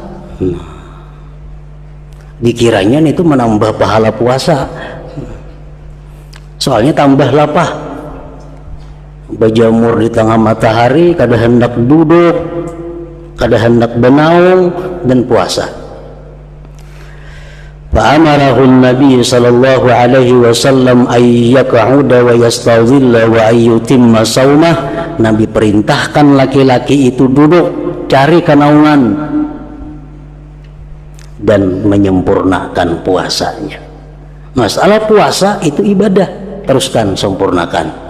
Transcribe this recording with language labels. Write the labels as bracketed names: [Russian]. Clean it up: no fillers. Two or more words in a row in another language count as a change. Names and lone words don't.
[Indonesian] Dikiranya itu menambah pahala puasa. [Banjar] Soalnya tambah lapah. Berjemur di tengah matahari, kada hendak duduk, kada hendak benaung, dan puasa. [Arabic] فأمره النبي صلى الله عليه وسلم أن يقعد ويستظل وأن يتم صومه. [Indonesian] Nabi perintahkan laki-laki itu duduk, cari kenaungan, dan menyempurnakan puasanya. Masalah puasa itu ibadah, teruskan sempurnakan.